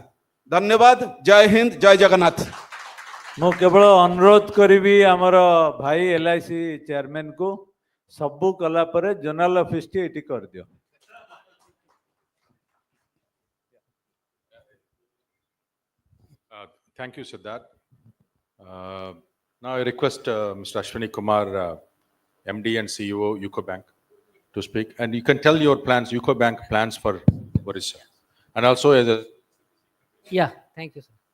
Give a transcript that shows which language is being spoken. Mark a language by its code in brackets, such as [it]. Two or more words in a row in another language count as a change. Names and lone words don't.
[hi] Dhanyavad, Jai Hind, Jai Jagannath. [or] ମୁଁ କେବଳ ଅନୁରୋଧ କରିବି ଆମର ଭାଇ LIC ଚେୟାରମ୍ୟାନ୍ କୁ ସବୁ କଲା ପରେ [en] zonal office [or] ଏଠି କରିଦିଅ। [en] Thank you, Siddharth. Now I request Mr. Ashwini Kumar, MD and CEO, UCO Bank, to speak. And you can tell your plans, UCO Bank plans for Odisha. And also as a... Yeah, thank you, sir.